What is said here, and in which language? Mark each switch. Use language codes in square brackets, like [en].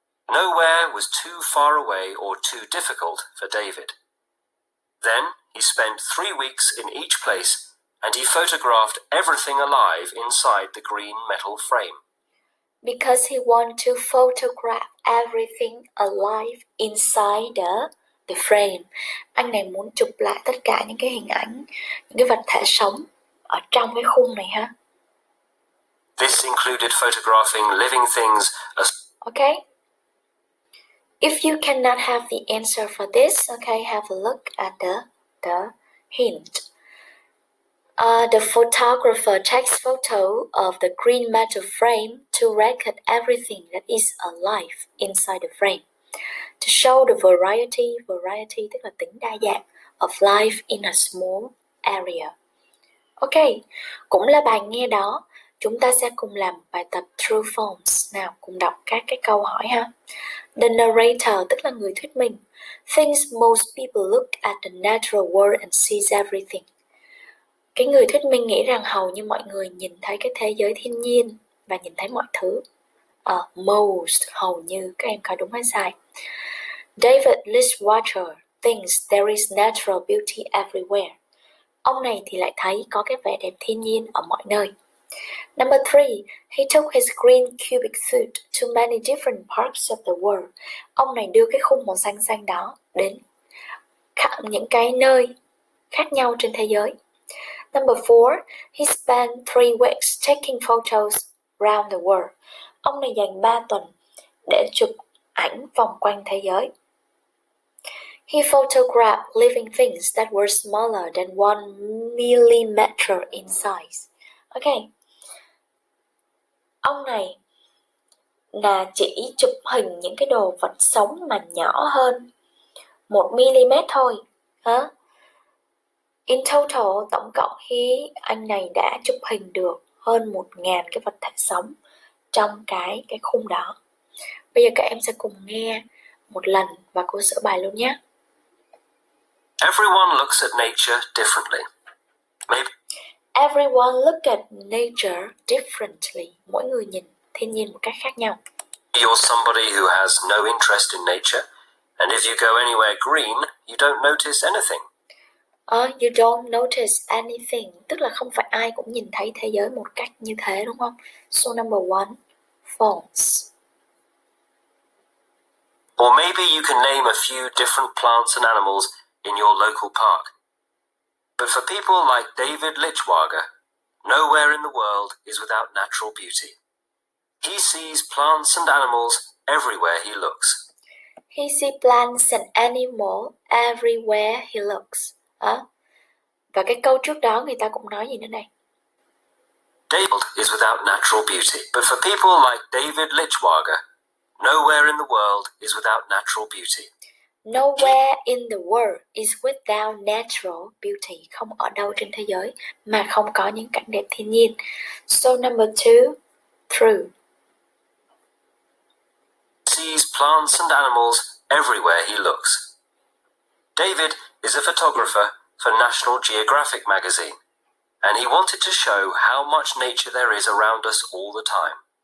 [en] Nowhere was too far away or too difficult for David. Then he spent 3 weeks in each place, and he photographed everything alive inside the green metal frame. Because he wanted to photograph everything alive inside the frame. [vi] Anh này muốn chụp lại tất cả những cái hình ảnh, những cái vật thể sống ở trong cái khung này ha. [en] This included photographing living things as... Okay? If you cannot have the answer for this, okay, have a look at the hint. The photographer takes photo of the green metal frame to record everything that is alive inside the frame. To show the variety [vi] tức là tính đa dạng [en] of life in a small area. [vi] Ok, cũng là bài nghe đó. Chúng ta sẽ cùng làm bài tập true false. Nào, cùng đọc các cái câu hỏi ha. [en] The narrator [vi] tức là người thuyết minh [en] thinks most people look at the natural world and sees everything. [vi] Cái người thuyết minh nghĩ rằng hầu như mọi người nhìn thấy cái thế giới thiên nhiên và nhìn thấy mọi thứ. Most, hầu như, các em coi đúng hay sai. [en] David Lichwager thinks there is natural beauty everywhere. [vi] Ông này thì lại thấy có cái vẻ đẹp thiên nhiên ở mọi nơi. [en] Number 3, he took his green cubic foot to many different parts of the world. [vi] Ông này đưa cái khung màu xanh xanh đó đến những cái nơi khác nhau trên thế giới. [en] Number 4, he spent 3 weeks taking photos around the world. [vi] Ông này dành 3 tuần để chụp ảnh vòng quanh thế giới. [en] He photographed living things that were smaller than 1 millimeter in size. Okay. [vi] Ông này là chỉ chụp hình những cái đồ vật sống mà nhỏ hơn 1 mm thôi. [en] In total, [vi] tổng cộng anh này đã chụp hình được hơn 1.000 cái vật thể sống trong cái khung đó. Bây giờ các em sẽ cùng nghe một lần và cô sửa bài luôn nhé. [en] Everyone looks at nature differently. Maybe Everyone look at nature differently. [vi] Mỗi người nhìn thiên nhiên một cách khác nhau. [en] you're somebody who has no interest in nature, and if you go anywhere green, you don't notice anything. You don't notice anything, [vi] tức là không phải ai cũng nhìn thấy thế giới một cách như thế, đúng không? [en] So number 1, false. Or maybe you can name a few different plants and animals in your local park. But for people like David Lichwager, nowhere in the world is without natural beauty. He sees plants and animals everywhere he looks. He sees plants and animals everywhere he looks. [vi] Và cái câu trước đó người ta cũng nói gì nữa này? [en] David is without natural beauty, but for people like David Lichwager, nowhere in the world is without natural beauty. Nowhere in the world is without natural beauty. [vi] Không ở đâu trên thế giới mà không có những cảnh đẹp thiên nhiên. [en] So number 2, true. Sees plants and animals everywhere he looks. David is a photographer for National Geographic magazine, and he wanted to show how much nature there is around us all the time.